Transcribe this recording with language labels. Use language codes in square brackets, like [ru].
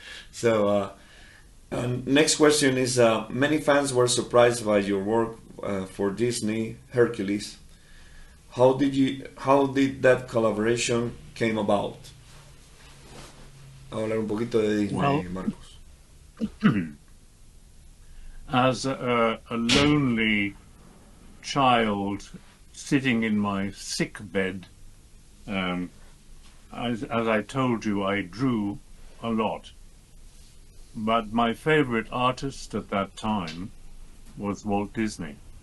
[en] So next question is, many fans were surprised by your work for Disney Hercules. How did that collaboration came about? [es] A hablar un poquito de Disney, Marcos. [en] As a lonely child sitting in my sick bed, as I told you, I drew a lot. But my favorite artist at that time was Walt Disney.